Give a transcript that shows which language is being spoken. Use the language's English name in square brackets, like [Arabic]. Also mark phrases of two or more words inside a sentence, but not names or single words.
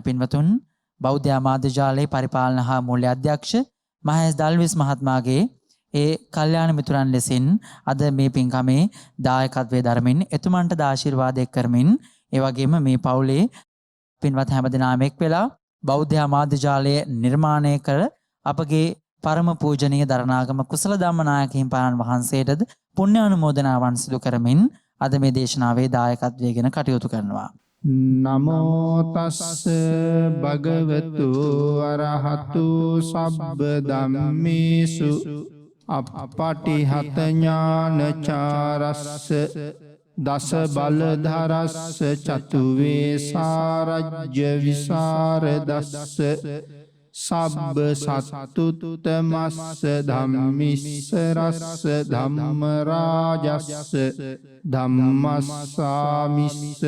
[Sinhala] පින්වතුන්, බෞද්ධ ආමාත්‍ය ජාලයේ පරිපාලන හා මූල්‍ය අධ්‍යක්ෂ මහේස් දල්විස් මහත්මයාගේ ඒ කල්යාණ මිතුරන් ලෙසින් අද මේ පින්කමේ දායකත්වයේ ධර්මින් එතුමන්ට ආශිර්වාද එක් කරමින් ඒ වගේම මේ පවුලේ පින්වත් හැමදෙනාම එක් වෙලා බෞද්ධ ආමාත්‍ය ජාලය නිර්මාණය කර අපගේ පරම පූජනීය දරණාගම කුසල ධම්මනායක හිමිපාණන් වහන්සේටද පුණ්‍ය අනුමෝදනාවන් සිදු කරමින් අද මේ දේශනාවේ දායකත්වයේ ගැන කටයුතු කරනවා. [Pali] නමෝ තස්ස භගවතු අරහතු සබ්බ ධම්මේසු අප්පටිහත ඥානචාරස්ස දස බලධරස්ස චතු වේසාරජ්‍ය විසරදස්ස සබ්බ සත්තුත්තමස්ස ධම්මිස්ස රස්ස ධම්ම රාජස්ස ධම්මස්සාමිස්ස